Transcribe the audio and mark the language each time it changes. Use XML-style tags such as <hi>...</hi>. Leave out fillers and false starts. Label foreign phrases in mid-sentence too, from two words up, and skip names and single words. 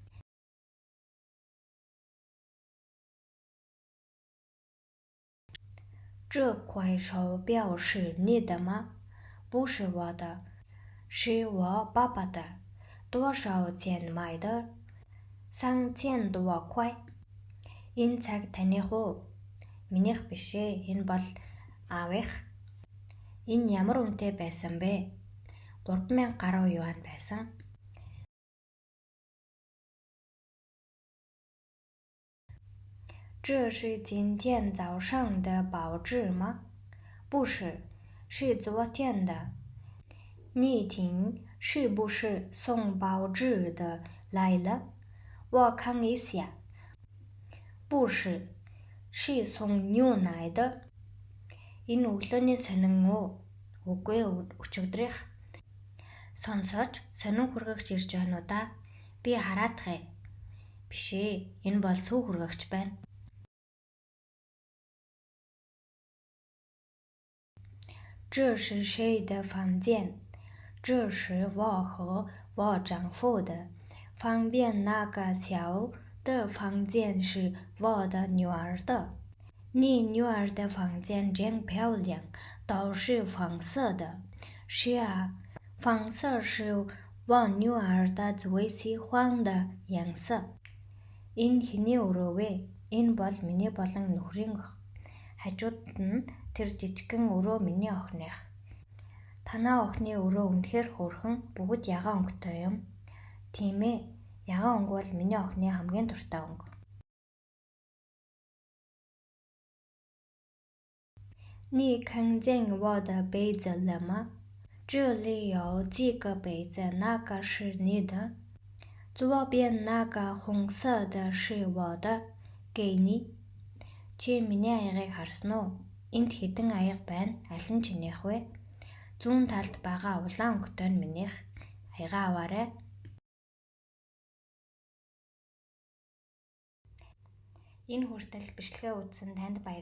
<zh>这块手表是你的吗？不是我的，是我爸爸的。多少钱买的？3000多块.</zh> <mn>Энэ цаг таних уу? Минийх биш ээ. Энэ бол аавынх. Энэ ямар үнэтэй байсан бэ? 3000 гаруй юань байсан.</mn> <zh>这是今天早上的报纸吗？不是，是昨天的。你听，是不是送报纸的来了？我看一下。不是，是送牛奶的。</zh> <mn>Энэ өглөөний сонин уу? Үгүй өчигдрийнх. Сонсооч, сонин хүргэгч ирж байна уу да? Би хараадах ээ. Биш ээ, энэ бол сүү хүргэгч байна.</mn> <zh>这是谁的房间？这是我和我丈夫的。旁边那个小的房间是我的女儿的。你女儿的房间真漂亮，都是黄色的。是啊，黄色是我女儿的最喜欢的颜色。</zh> <mn>Энэ хэний өрөө вэ? Энэ бол миний болон нөхрийн өх. Хажуудад нь тэр жижигхэн өрөө миний охиных. Танаа охины өрөө үнэхээр хөөрхөн, бүгд ягаан өнгөтэй юм. Тийм ээ. Ягаан өнгө бол миний охины хамгийн дуртай өнгө.</mn> <zh>你看见我的杯子了吗？这里有几个杯子，哪个是你的？左边那个红色的是我的，给你。</zh> <mn>Чи миний аягийг харсан уу? Энд хэдэн аяга байна? Аль нь чинийх вэ? Зүүн талд байгаа улаан өнгөтэй нь минийх. Аягаа аваарай. Энэ хүртэл бичлэгээ үзсэн танд баярлалаа.</mn>